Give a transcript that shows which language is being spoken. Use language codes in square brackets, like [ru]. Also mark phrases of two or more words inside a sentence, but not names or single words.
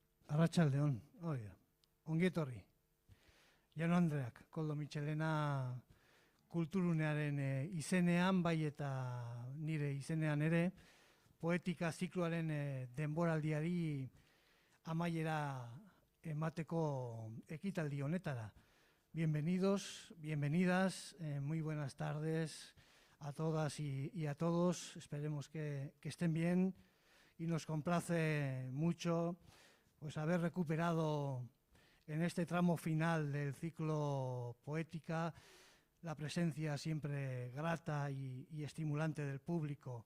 [eu] Arratsaldeon, ongi etorri. Jaun Andreak, Koldo Mitxelena kulturunearen izenean, bai eta nire izenean ere, poetika zikloaren denboraldiari amaiera emateko ekitaldi honetara. [es] Bienvenidos, bienvenidas, muy buenas tardes a todas y a todos. Esperemos que estén bien y nos complace mucho pues haber recuperado en este tramo final del ciclo Poética la presencia siempre grata y estimulante del público.